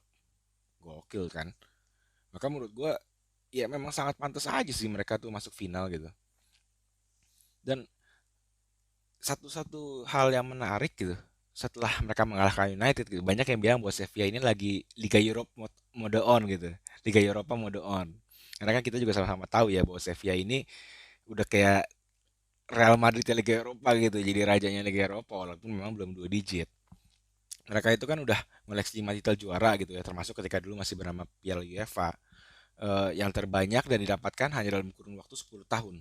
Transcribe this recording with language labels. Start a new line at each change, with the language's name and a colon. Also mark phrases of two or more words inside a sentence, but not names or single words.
Indonesian: Gokil kan? Maka menurut gue, ya memang sangat pantas aja sih mereka tuh masuk final gitu. Dan satu-satu hal yang menarik gitu, setelah mereka mengalahkan United gitu, banyak yang bilang bahwa Sevilla ini lagi Liga Europe
English: mode on
Indonesian: gitu. Liga Eropa
English: mode on.
Indonesian: Karena kan kita juga sama-sama tahu ya bahwa Sevilla ini udah kayak Real Madrid ya Liga Eropa gitu, jadi rajanya Liga Eropa walaupun memang belum dua digit. Mereka itu kan udah ngoleksi 5 titel juara gitu ya, termasuk ketika dulu masih bernama Piala UEFA, yang terbanyak dan didapatkan hanya dalam kurun waktu 10 tahun.